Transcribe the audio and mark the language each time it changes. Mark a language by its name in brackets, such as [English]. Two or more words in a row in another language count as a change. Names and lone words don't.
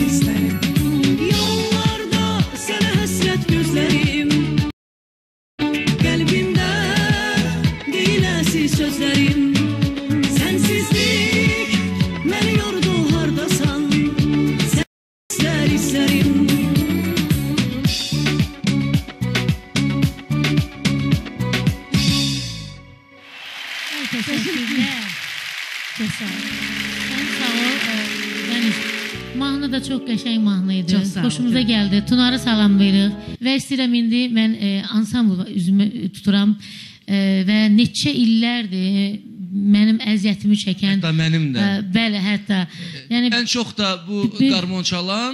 [Azerbaijani] Yollarda sənə həsrət gözlərim, qəlbimdə deyiləsi sözlərim. Sənsizlik məni yordu, hardasan? Sən istər izlərim. [Turkish] Teşekkürler. [Azerbaijani] Çok sağ ol. Sen sağ ol. Yani mahnı da çok qəşəng mahnı idi. Çox sağ ol. Xoşumuza gəldi. Tunara salam veririk. Və istəyirəm indi mən ansambl üzümü tuturam və neçə illərdir mənim əziyyətimi çəkən. Hətta mənim də. Bəli, hətta. Yəni Ən çox da bu qarmon çalan